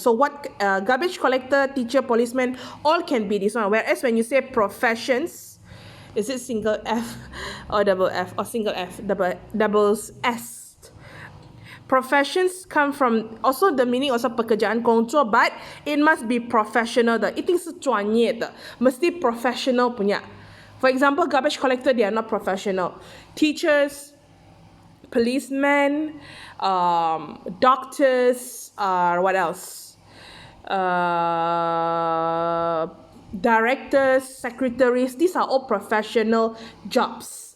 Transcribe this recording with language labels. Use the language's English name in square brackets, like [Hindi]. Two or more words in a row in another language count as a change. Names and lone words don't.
[English] So what garbage collector, teacher, policeman, all can be this one. Whereas when you say professions, is it single F or double F or single F, double S? Professions come from also the meaning also pekerjaan 工作 but it must be professional [Chinese] 的，一定是专业的， [Malay] mesti professional punya. [English] For example, garbage collector, they are not professional. Teachers, policemen, doctors, what else? Directors, secretaries, these are all professional jobs.